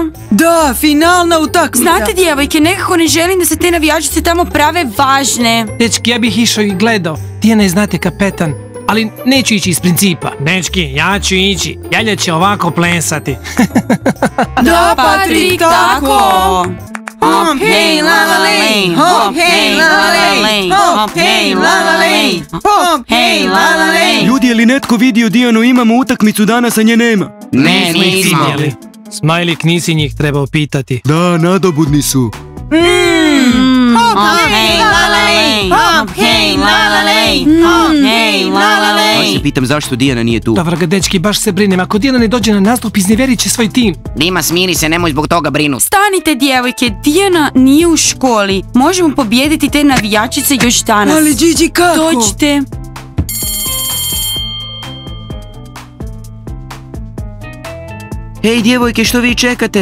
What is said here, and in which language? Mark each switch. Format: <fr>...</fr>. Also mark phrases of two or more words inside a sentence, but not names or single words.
<hr>Da, finalna utakmica. Znate, djevojke, nekako ne želim da se te navijačice tamo prave važne. Dečki, ja bih išao i gledao. Dijana je, znate, kapetan. Ali neću ići iz principa. Dečki, ja ću ići. Ljalja će ovako plesati. Da, Patrik, tako. Hop, hej, la la le, hop, hej, la la le, hop, hej, la la le, hop, hej, la la le. Ljudi, je li netko vidio Dijanu, imamo utakmicu danas, a nje nema? Ne, nismo. Smajlik, nisi njih trebao pitati. Da, nadobudni su. Hop, hej, la la le, hop, hej, la la le, hop, hej, la la le. Ja se pitam zašto Dijana nije tu. Dobro ga, dečki, baš se brinem. Ako Dijana ne dođe na nastup, iznevjerit će svoj tim. Dima, smiri se, nemoj zbog toga brinuti. Stanite, djevojke, Dijana nije u školi. Možemo pobijediti te navijačice još danas. Ali Gigi, kako? Dođite. Hej, djevojke, što vi čekate?</hr>